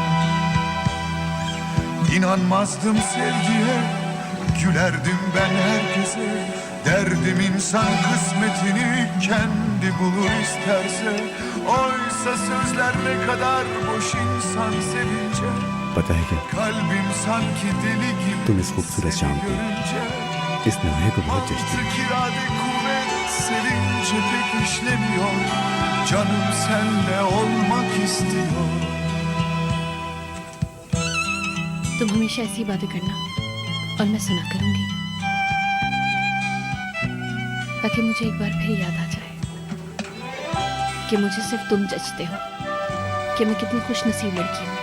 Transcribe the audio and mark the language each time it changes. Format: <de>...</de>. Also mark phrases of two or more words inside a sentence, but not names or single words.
<tr>İnanmazdım sevgiye, gülerdim ben herkese. Derdim insan kısmetini kendi bulur isterse. Oysa sözler ne kadar boş insan sevince.</tr> <hi>पता है क्या,</hi> <tr>Kalbim sanki deli gibi</tr> <hi>तुम इस खूबसूरत शाम को,</hi> <tr>görünce.</tr> <hi>इस लम्हे को बहुत जचती</hi> <tr>Mantık, irade, kuvvet sevince pek işlemiyor. Canım senle olmak istiyor.</tr> <hi>तुम हमेशा ऐसी बातें करना और मैं सुना करूंगी, ताकि मुझे एक बार फिर याद आ जाए कि मुझे सिर्फ तुम जचते हो, कि मैं कितनी खुश नसीब लड़की हूँ।</hi>